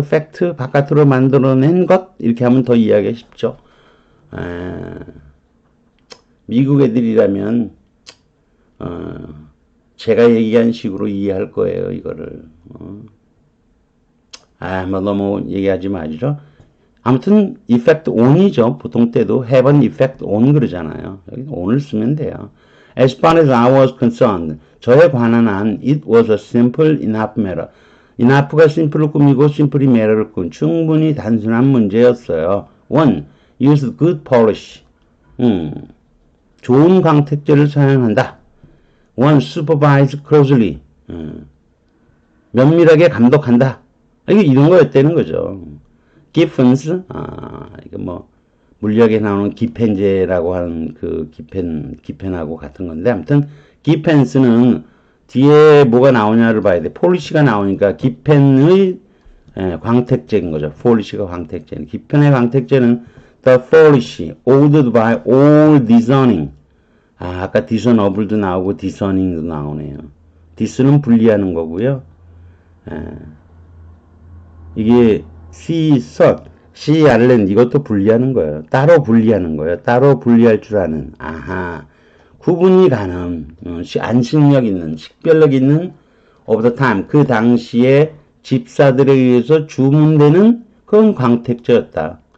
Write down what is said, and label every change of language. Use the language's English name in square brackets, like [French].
[Korean] fact 바깥으로 만들어낸 것 이렇게 하면 더 이해하기 쉽죠. 미국 애들이라면 제가 얘기한 식으로 이해할 거예요. 이거를 뭐 너무 얘기하지 마시죠. 아무튼 effect on이죠. 보통 때도 have an effect on 그러잖아요. 여기 on을 쓰면 돼요. [English] As far as I was concerned, [Korean] 저에 관한 한 [English] it was a simple enough matter. [Korean] enough가 simple을 꾸미고 simple이 matter를 꾸민 충분히 단순한 문제였어요. [English] 1. Use good polish. [Korean] 좋은 광택제를 사용한다. [English] 1. Supervise closely. [Korean] 면밀하게 감독한다. 이게 이런 거였다는 거죠. Giffens, 이거 뭐, 물리학에 나오는 기펜제라고 하는 그 기펜하고 같은 건데, 아무튼, 기펜스는 뒤에 뭐가 나오냐를 봐야 돼. 폴리시가 나오니까 기펜의 광택제인 거죠. 폴리시가 광택제는. 기펜의 광택제는 [English] the polish, ordered by all discerning. [Korean] 아까 discernible도 나오고 discerning도 나오네요. dis는 분리하는 거고요. 이게 C, 알렌 이것도 분리하는 거예요. 따로 분리하는 거예요. 따로 분리할 줄 아는. 구분이 가능, 안식력 있는, 식별력 있는 [English] of the time, [Korean] 그 당시에 집사들에 의해서 주문되는 그런 광택제였다.